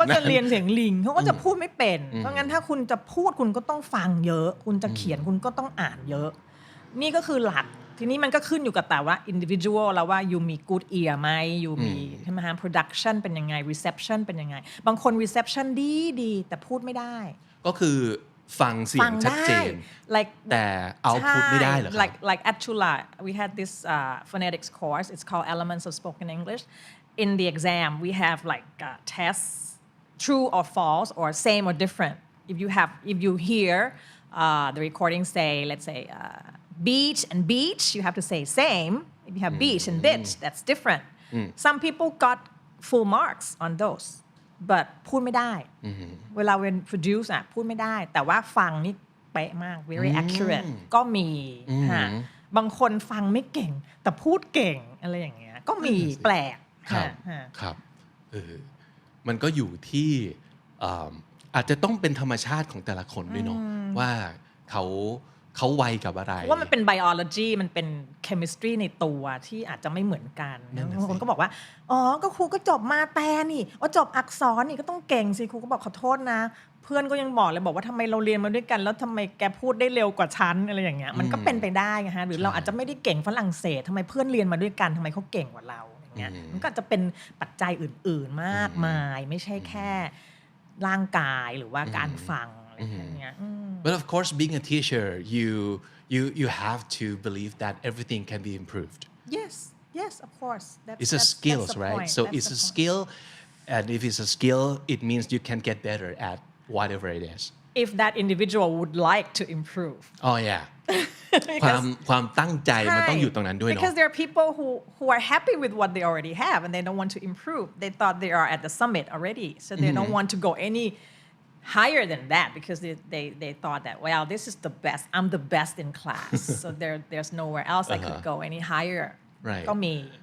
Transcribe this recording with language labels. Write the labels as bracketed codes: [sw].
[th] ก็จะเรียนเสียงลิงเขาก็จะพูดไม่เป็นเพราะงั้นถ้าคุณจะพูดคุณก็ต้องฟังเยอะคุณจะเขียนคุณก็ต้องอ่านเยอะนี่ก็คือหลักทีนี้มันก็ขึ้นอยู่กับแต่ว่า individual แล้วว่า you มี [en] good ear [th] ไหม you มีใช่ไหมฮะ production เป็นยังไง reception เป็นยังไงบางคน reception ดีแต่พูดไม่ได้ ก็คือฟังเสียงชัดเจน [en] like [th] แต่เอาพูดไม่ได้เหรอครับ [en] like at Chula we had this phonetics course it's called elements of spoken English in the exam we have like tests true or false or same or different if you hear the recording say let's say beach and beach you have to say same if you have beach and bitch that's different some people got full marks on those but [th] พูดไม่ได้ เวลา [en] when produce [th] พูดไม่ได้แต่ว่าฟังนี่เป๊ะมาก [en] very accurate [th] ก็มีฮะบางคนฟังไม่เก่งแต่พูดเก่งอะไรอย่างเงี้ยก็มีแปลก ครับมันก็อยู่ที่อาจจะต้องเป็นธรรมชาติของแต่ละคนด้วยเนาะว่าเขาไวกับอะไร ว่ามันเป็น biology มันเป็น chemistry ในตัวที่อาจจะไม่เหมือนกันบางคนก็บอกว่าก็ครูก็จบมาแต่นี่จบอักษรนี่ก็ต้องเก่งสิครูก็บอกขอโทษนะเพื่อนก็ยังบอกว่าทำไมเราเรียนมาด้วยกันแล้วทำไมแกพูดได้เร็วกว่าฉันอะไรอย่างเงี้ยมันก็เป็นไปได้ไงฮะหรือเราอาจจะไม่ได้เก่งฝรั่งเศสทำไมเพื่อนเรียนมาด้วยกันทำไมเขาเก่งกว่าเราอย่างเงี้ยมันก็จะเป็นปัจจัยอื่นๆมากมายไม่ใช่แค่ร่างกายหรือว่าการฟัง [en] But of course, being a teacher, you have to believe that everything can be improved. Yes, of course. It's a skill, right? So it's a skill, and if it's a skill, it means you can get better at whatever it is. If that individual would like to improve. Oh yeah. [th] ความตั้งใจมันต้องอยู่ตรงนั้นด้วยเนาะ [en] Because there are people who are happy with what they already have and they don't want to improve. They thought they are at the summit already, so they don't want to go any higher than that because they thought that well this is the best I'm the best in class so there's nowhere else I could go any higher [th] ก็มี